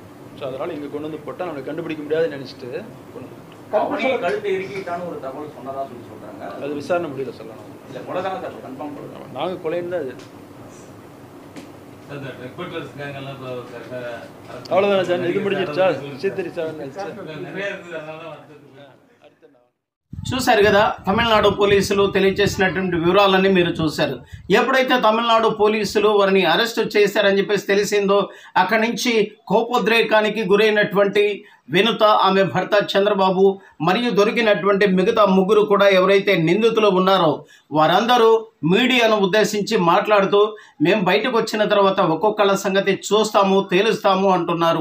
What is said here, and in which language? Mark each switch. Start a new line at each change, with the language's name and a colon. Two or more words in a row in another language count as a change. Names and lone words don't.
Tamil: ஸோ அதனால் இங்கே கொண்டு வந்து போட்டால் நம்மளை கண்டுபிடிக்க முடியாதுன்னு நினச்சிட்டு கொண்டு வந்து கழுத்து இறுக்கிட்டான ஒரு தகவல் சொன்னதாக சொல்கிறாங்க. அது விசாரணை முடியல சொல்லணும். இல்லை, கொலை தானே சார் கன்ஃபார்ம் பண்ணுறோம். நாங்கள் கொலைன்னு தான் அது. அவ்வளோதானே சார், இது முடிஞ்சிருச்சா? C3 7 வெல்ஸ்
Telugu: చూశారు కదా, తమిళనాడు పోలీసులు తెలియజేసినటువంటి వివరాలన్నీ మీరు చూశారు. ఎప్పుడైతే తమిళనాడు పోలీసులు వారిని అరెస్టు చేశారని చెప్పేసి తెలిసిందో అక్కడి నుంచి కోపోద్రేకానికి గురైనటువంటి వినుత, ఆమె భర్త చంద్రబాబు మరియు దొరికినటువంటి మిగతా 3 కూడా ఎవరైతే నిందితులు ఉన్నారో వారందరూ మీడియాను ఉద్దేశించి మాట్లాడుతూ మేము బయటకు వచ్చిన తర్వాత ఒక్కొక్కళ్ళ సంగతి చూస్తాము, తేలుస్తాము అంటున్నారు.